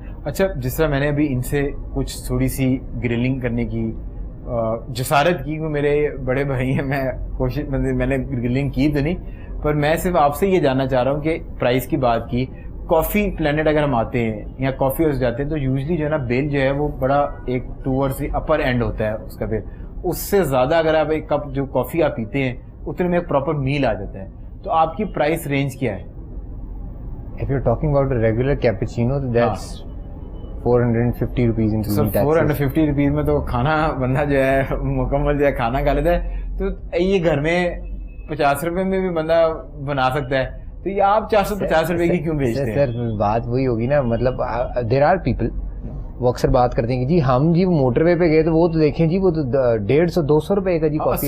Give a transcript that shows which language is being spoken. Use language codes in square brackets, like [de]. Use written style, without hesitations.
[hi] अच्छा, जिस तरह मैंने अभी इनसे कुछ थोड़ी सी ग्रिलिंग करने की जसारत की, वो मेरे बड़े भाई हैं, मैं कोशिश मैंने ग्रिलिंग की तो नहीं, पर मैं सिर्फ आपसे ये जानना चाह रहा हूँ कि प्राइस की बात की, कॉफ़ी प्लेनेट अगर हम आते हैं या कॉफ़ी हाउस जाते हैं तो यूजली जो है ना बिल जो है वो बड़ा एक [en] towards the upper end [hi] होता है उसका बिल. उससे ज़्यादा अगर आप एक कप जो कॉफ़ी आप पीते हैं उतने में एक प्रॉपर मील आ जाता है. तो आपकी प्राइस रेंज क्या है? [en] If you're talking about a regular cappuccino, that's 450 rupees including taxes. [hi] 450 rupees में तो खाना बंदा जो है मुकम्मल जो है खाना खा लेता है. तो ये घर में 50 रुपए में भी बंदा बना सकता है, तो ये आप 450 रुपए की क्यों बेचते हैं? सर बात वही होगी ना, मतलब [en] there are people [hi] वो अक्सर बात करते हैं कि जी हम जी मोटरवे पे गए तो वो तो देखें जी वो तो 150-200 रुपए का जी कॉफी,